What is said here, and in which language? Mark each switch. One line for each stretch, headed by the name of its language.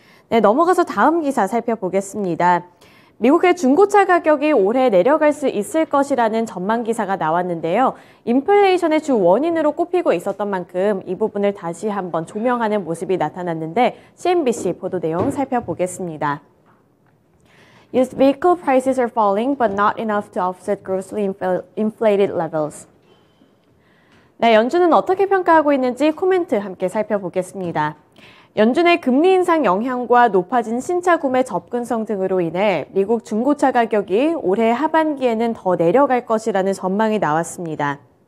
Korean: 네, 넘어가서 다음 기사 살펴보겠습니다. 미국의 중고차 가격이 올해 내려갈 수 있을 것이라는 전망 기사가 나왔는데요. 인플레이션의 주 원인으로 꼽히고 있었던 만큼 이 부분을 다시 한번 조명하는 모습이 나타났는데 CNBC 보도 내용 살펴보겠습니다.
English: Used vehicle prices are falling but not enough to offset grossly inflated levels.
Korean: 네, 연준은 어떻게 평가하고 있는지 코멘트 함께 살펴보겠습니다. 연준의 금리 인상 영향과 높아진 신차 구매 접근성 등으로 인해 미국 중고차 가격이 올해 하반기에는 더 내려갈 것이라는 전망이 나왔습니다.